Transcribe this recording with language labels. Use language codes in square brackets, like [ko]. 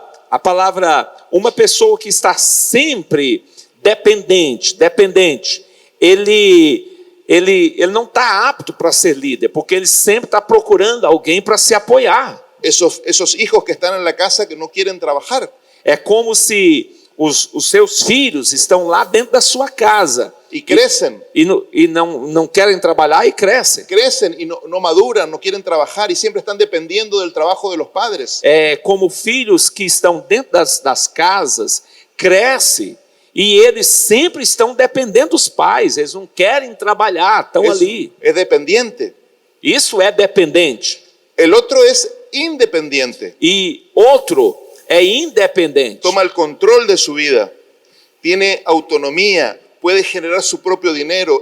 [pt] A palavra, uma pessoa que está sempre dependente, ele não está apto para ser líder, porque ele sempre está procurando alguém para se apoiar. [es] Esos hijos que están en la casa que no quieren trabajar. [pt] É como se os seus filhos estão lá dentro da sua casa [es] Y crecen. [pt] e não querem trabalhar e crescem. [es] Crecen y no maduran, no quieren trabajar y siempre están dependiendo del trabajo de los padres. [pt] É como filhos que estão dentro das casas, crescem e eles sempre estão dependendo dos pais, eles não querem trabalhar, estão ali. [es] Es dependiente. [pt] Isso é dependente. [es] El otro es independiente. [pt] E outro é independente. [es] Toma el control de su vida. Tiene autonomía. Puede generar su propio dinero.